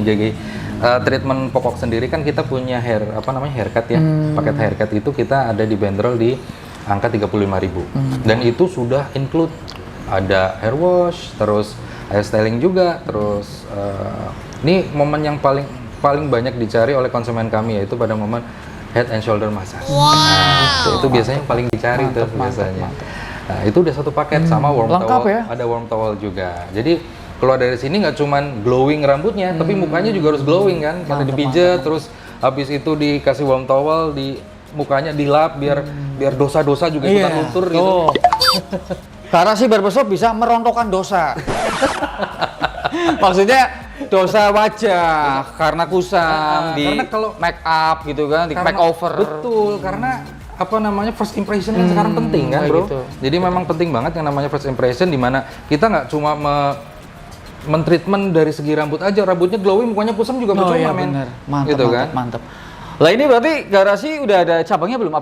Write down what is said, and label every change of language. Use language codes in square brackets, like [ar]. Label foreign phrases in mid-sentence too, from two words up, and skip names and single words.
[id] Jadi treatment pokok sendiri kan kita punya haircut ya. Paket haircut itu kita ada dibanderol di angka 35.000. Dan itu sudah include ada [en] hair wash, [id] terus [en] hair styling [id] juga, terus ini momen yang paling banyak dicari oleh konsumen kami yaitu pada momen [en] head and shoulder massage. [id] Nah, itu biasanya yang paling dicari tuh biasanya. Nah, itu udah satu paket sama warm Lengkap towel, ya? ada [en] warm towel [id] juga. Jadi keluar dari sini nggak cuman glowing rambutnya, tapi mukanya juga harus glowing kan. Karena dipijat, terus habis itu dikasih [en] warm towel, [id] di mukanya dilap biar dosa-dosa juga ikutan luntur gitu. Garasi barbershop bisa merontokkan dosa. Maksudnya dosa wajah karena kusam, karena kalau [en] make up [id] gitu kan, di makeover. Betul, karena [en] first impression [id] kan sekarang penting kan, Bro. Gitu. Jadi memang penting banget yang namanya [en] first impression, [id] di mana kita nggak cuma men-treatment dari segi rambut aja, rambutnya glowing, mukanya kusam juga percuma, iya, men. bener. Mantap, gitu mantap, kan? mantap. Lah ini berarti garasi udah ada cabangnya belum?